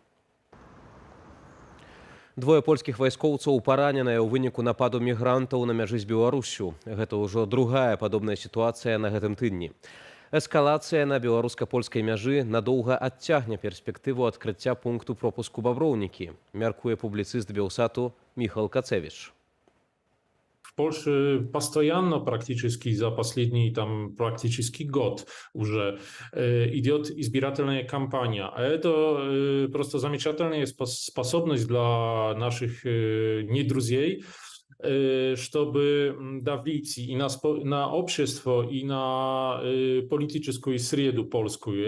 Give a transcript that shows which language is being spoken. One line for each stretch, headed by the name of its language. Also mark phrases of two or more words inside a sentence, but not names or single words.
Belarusian: 2 польскіх вайскоўцаў параненыя ў выніку нападу мігрантаў на мяжы з Беларуссю. Гэта ўжо другая падобная сітуацыя на гэтым тыдні. Эскалацыя на беларуска-польскай мяжы надоўга адцягне перспектыву адкрыцця пункту пропуску Баброўнікі, мяркуе публіцыст Белсату Михал Кацевич.
Russian: В Польше постоянно практически за последний практически год уже идет избирательная кампания. А это просто замечательная способность для наших недрузей, чтобы давить и на общество, и на политическую среду польскую.